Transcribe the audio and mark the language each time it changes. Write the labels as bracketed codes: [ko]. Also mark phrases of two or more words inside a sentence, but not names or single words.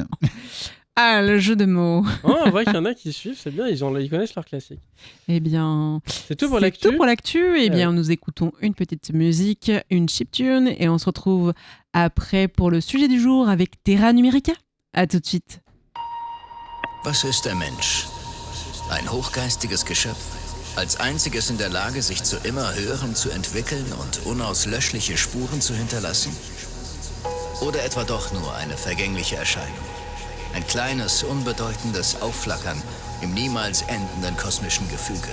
[fr] Ah, le jeu de mots. Oh, on voit qu'il y en a qui suivent, c'est bien, ils connaissent leur classique. Eh bien, C'est tout pour c'est l'actu. tout pour l'actu. Eh bien, Ouais. nous écoutons une petite musique, une chiptune, et on se retrouve après pour le sujet du jour avec Terra Numerica. À tout de suite. [de] Was ist der Mensch? Ein hochgeistiges Geschöpf, als einziges in der Lage, sich zu immer höherem zu entwickeln und unauslöschliche Spuren zu hinterlassen? Oder etwa doch nur eine vergängliche Erscheinung? Ein kleines, unbedeutendes Aufflackern im niemals endenden kosmischen Gefüge.